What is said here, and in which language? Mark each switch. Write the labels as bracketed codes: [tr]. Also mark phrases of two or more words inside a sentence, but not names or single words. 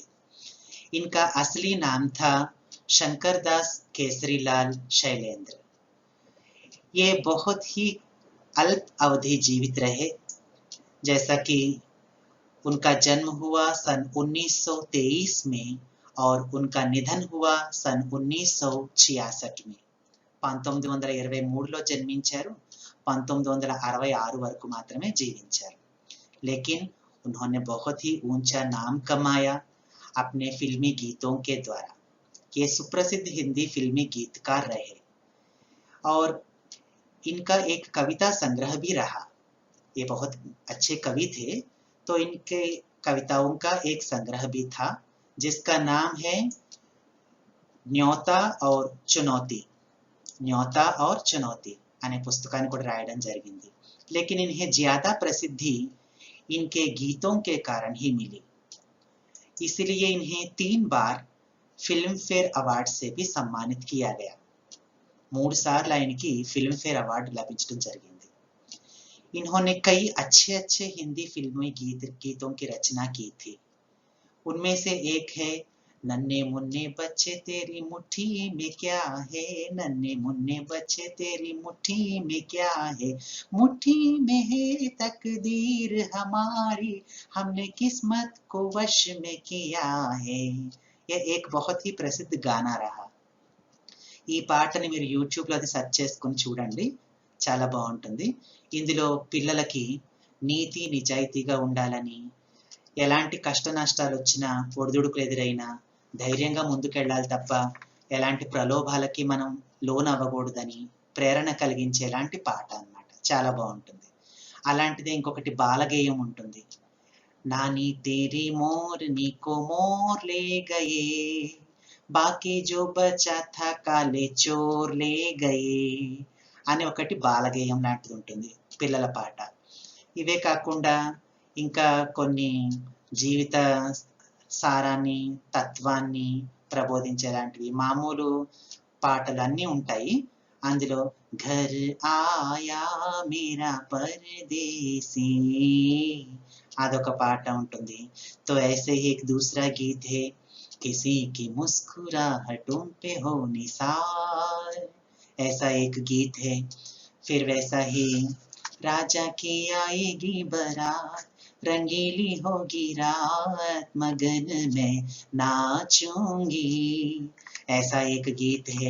[hi] इनका असली नाम था शंकरदास केसरीलाल शैलेंद्र। ये बहुत ही अल्प अवधि जीवित रहे। जैसा कि उनका जन्म हुआ सन 1923 में और उनका निधन हुआ सन 1966 में। [te] 1923లో జన్మించారు, 1966 వరకు మాత్రమే జీవించారు। [hi] लेकिन उन्होंने बहुत ही ऊंचा नाम कमाया अपने फिल्मी गीतों के द्वारा। ये सुप्रसिद्ध हिंदी फिल्मी गीतकार रहे और इनका एक कविता संग्रह भी रहा। ये बहुत अच्छे कवि थे, तो इनके कविताओं का एक संग्रह भी था जिसका नाम है न्योता और चुनौती। [te] न्योता और चुनौती అనే పుస్తకాన్ని కూడా రాయడం జరిగింది। [hi] लेकिन इन्हें ज्यादा प्रसिद्धि इनके गीतों के कारण ही मिली, इसलिए इन्हें 3 बार फिल्म फेयर अवार्ड से भी सम्मानित किया गया। [te] 3 సార్లు ఆయనకి फिल्म फेयर अवार्ड లభించడం జరిగింది। [hi] इन्होंने कई अच्छे हिंदी फिल्मी गीतों की रचना की थी। उनमें से एक है नन्हे मुन्ने बच्चे तेरी मुट्ठी में क्या है, नन्हे मुन्ने बच्चे तेरी मुट्ठी में क्या है, मुट्ठी में है तकदीर हमारी, हमने किस्मत को वश में किया है। यह एक बहुत ही प्रसिद्ध गाना रहा। [te] ఈ పాటని మీరు యూట్యూబ్లో అది సెర్చ్ చేసుకొని చూడండి, చాలా బాగుంటుంది। ఇందులో పిల్లలకి నీతి నిజాయితీగా ఉండాలని, ఎలాంటి కష్ట నష్టాలు వచ్చినా, ఒడిదుడుకులు ఎదురైనా ధైర్యంగా ముందుకెళ్ళాలి తప్ప ఎలాంటి ప్రలోభాలకి మనం లోన్ అవ్వకూడదని ప్రేరణ కలిగించేలాంటి పాట అన్నమాట। చాలా బాగుంటుంది। అలాంటిదే ఇంకొకటి బాలగేయం ఉంటుంది। [hi] नानी तेरी मोरनी को मोर ले गए, बाकी जो बचा था काले चोर ले गए [te] అని ఒకటి బాలగేయం లాంటిది ఉంటుంది, పిల్లల పాట। ఇవే కాకుండా ఇంకా కొన్ని జీవిత సారాన్ని, తత్వాన్ని ప్రబోధించేలాంటివి మామూలు పాటలు అన్నీ ఉంటాయి। అందులో ఘర్ ఆయా మేరా పరదేశీ అదొక పాట ఉంటుంది। [hi] तो ऐसे ही एक दूसरा गीत है किसी की मुस्कुराहटों पे हो निसार, ऐसा एक गीत है। फिर वैसा ही राजा की आएगी बारात, रंगीली होगी रात, मगन में नाचूंगी, ऐसा एक गीत है।